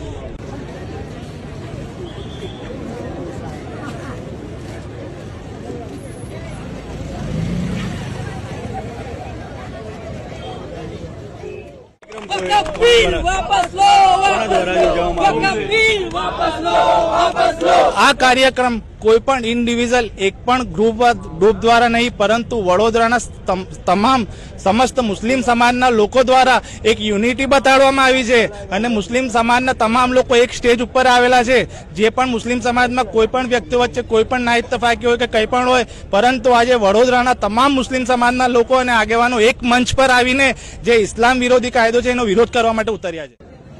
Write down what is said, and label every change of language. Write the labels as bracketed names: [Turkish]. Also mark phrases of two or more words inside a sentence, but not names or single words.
[Gujarati] વાપસ લો, આ કાર્યક્રમ કોઈપણ ઇન્ડિવિજ્યુઅલ એક પણ ગ્રુપ દ્વારા નહીં પરંતુ વડોદરાના તમામ સમસ્ત મુસ્લિમ સમાજના લોકો દ્વારા એક યુનિટી બતાડવામાં આવી છે અને મુસ્લિમ સમાજના તમામ લોકો એક સ્ટેજ ઉપર આવેલા છે। જે પણ મુસ્લિમ સમાજમાં કોઈપણ વ્યક્તિ વચ્ચે કોઈપણ ના ઇત્તેફાકી હોય કે કંઈ પણ હોય, પરંતુ આજે વડોદરાના તમામ મુસ્લિમ સમાજના લોકો અને આગેવાનો એક મંચ પર આવીને જે ઇસ્લામ વિરોધી કાયદો છે એનો વિરોધ કરવા માટે ઉતર્યા છે।